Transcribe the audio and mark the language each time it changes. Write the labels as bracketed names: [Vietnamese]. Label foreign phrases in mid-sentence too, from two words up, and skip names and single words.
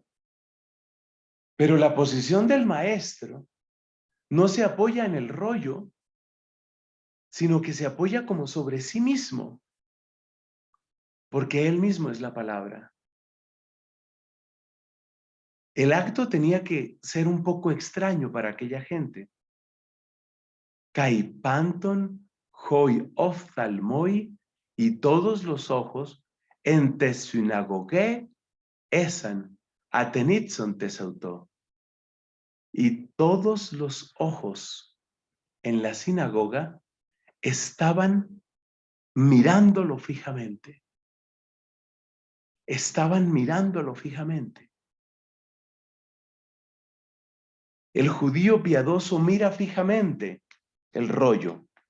[Spanish] Pero la posición del maestro no se apoya en el rollo, sino que se apoya como sobre sí mismo, porque él mismo es la palabra. El acto tenía que ser un poco extraño para aquella gente. [Greek] Καὶ πάντων οἱ ὀφθαλμοὶ, [Spanish] y todos los ojos [Greek] ἐν τῇ συναγωγῇ ἦσαν ἀτενίζοντες αὐτῷ. [Spanish] Y todos los ojos en la sinagoga estaban mirándolo fijamente. Estaban mirándolo fijamente. El judío piadoso mira fijamente el rollo.